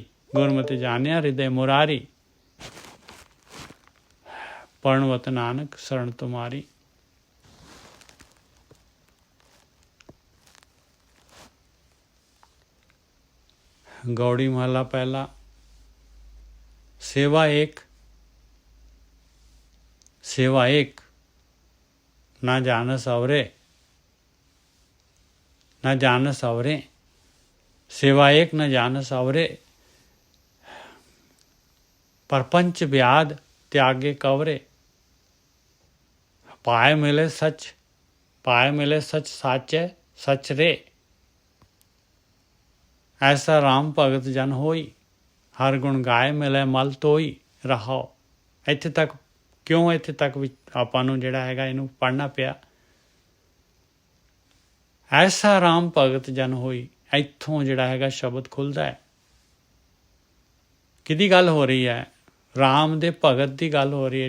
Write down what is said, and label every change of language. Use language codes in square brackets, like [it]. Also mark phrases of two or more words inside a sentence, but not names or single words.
[pa] ਗੁਰਮਤਿ ਜਾਣਿਆ ਹਿਰਦੈ ਮੁਰਾਰੀ। ਪੜ੍ਹਵਤ ਨਾਨਕ ਸ਼ਰਨ ਤੁਮਾਰੀ। ਗੌੜੀ ਮਹਲਾ ਪਹਿਲਾ। ਸੇਵਾ ਏਕ ਨਾ ਜਾਨਸ ਅਵਰੇ, ਨ ਜਾਨਸ ਅਵਰੇ। ਸੇਵਾ ਏਕ ਨ ਜਾਨਸ ਅਵਰੇ। ਪਰਪੰਚ ਵ੍ਯਾਧ ਤ੍ਯਾਗੇ ਕਵਰੇ। ਪਾਏ ਮਿਲੇ ਸਚ ਸਾਚੇ ਸਚ ਰੇ। ਐਸਾ ਰਾਮ ਭਗਤ ਜਨ ਹੋਈ। ਹਰ ਗੁਣ ਗਾਏ ਮਿਲੇ ਮਲ ਤੋਈ ਰਹਾਓ। ਇੱਥੇ ਤੱਕ ਕਿਉਂ ਇੱਥੇ ਤੱਕ ਵੀ ਆਪਾਂ ਨੂੰ ਜਿਹੜਾ ਹੈਗਾ ਇਹਨੂੰ ਪੜ੍ਹਨਾ ਪਿਆ। ਐਸਾ ਰਾਮ ਭਗਤ ਜਨ ਹੋਈ, ਇੱਥੋਂ ਜਿਹੜਾ ਹੈਗਾ ਸ਼ਬਦ ਖੁੱਲ੍ਹਦਾ ਹੈ। ਕਿਹਦੀ ਗੱਲ ਹੋ ਰਹੀ ਹੈ? ਰਾਮ ਦੇ ਭਗਤ ਦੀ ਗੱਲ ਹੋ ਰਹੀ ਹੈ।